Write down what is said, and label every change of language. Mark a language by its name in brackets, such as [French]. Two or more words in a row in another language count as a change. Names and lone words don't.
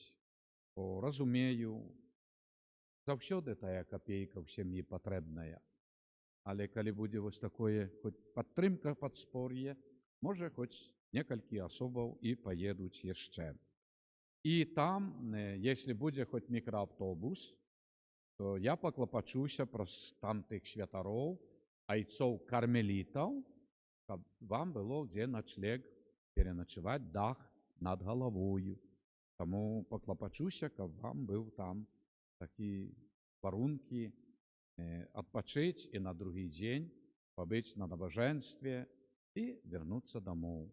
[Ukrainian] Бо, розумію, завжди тая копійка в сім'ї потрібна. Але коли буде ось таке хоч підтримка, підспор'я, може хоч декілька особів і поїдуть ще. І там, якщо буде хоч мікроавтобус, [Belarusian] то я паклапачуся праз там тых святароў, айцоў кармелітаў, каб вам было дзе начлег пераначаваць, дах над галавою. Таму паклапачуся, каб вам быў там такі варункі адпачыць і на другі дзень пабыць на набажэнстве і вярнуцца дамоў.